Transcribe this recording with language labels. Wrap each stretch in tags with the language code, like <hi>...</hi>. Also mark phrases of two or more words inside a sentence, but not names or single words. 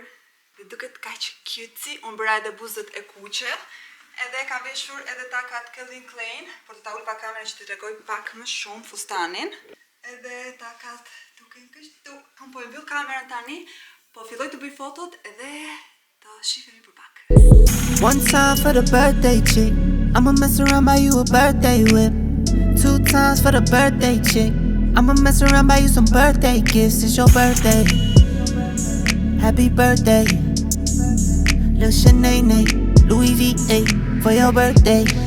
<sq>Dhe duket kaq cute, unë bëra edhe buzët e kuqe, edhe kam veshur edhe takat Calvin Klein, por të ta ul pak kamerën që t'i tregoj pak më shumë fustanin. Edhe takat duken kështu. Unë po e mbyll kamerën tani, po filloj të bëj fotot edhe të shihemi për pak.</sq> <en>One time for the birthday chick, I'ma mess around buy you a birthday whip. 2 times for the birthday chick, I'ma mess around buy you some birthday gifts. It's your birthday, happy birthday. Lil Shanae, Louis V8 for your birthday.</en>